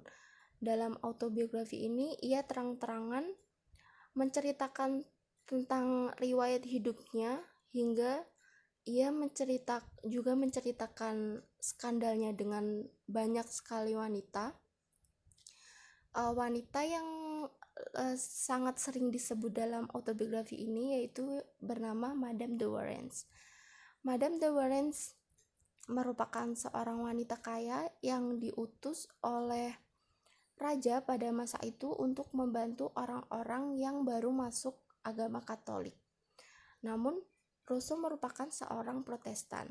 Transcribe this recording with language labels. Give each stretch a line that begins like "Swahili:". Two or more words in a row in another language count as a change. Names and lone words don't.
Indonesian: Dalam autobiografi ini, ia terang-terangan menceritakan tentang riwayat hidupnya hingga ia juga menceritakan skandalnya dengan banyak sekali wanita. Wanita yang sangat sering disebut dalam autobiografi ini yaitu bernama Madame de Warens. Madame de Warens merupakan seorang wanita kaya yang diutus oleh raja pada masa itu untuk membantu orang-orang yang baru masuk agama Katolik. Namun, Rousseau merupakan seorang Protestan.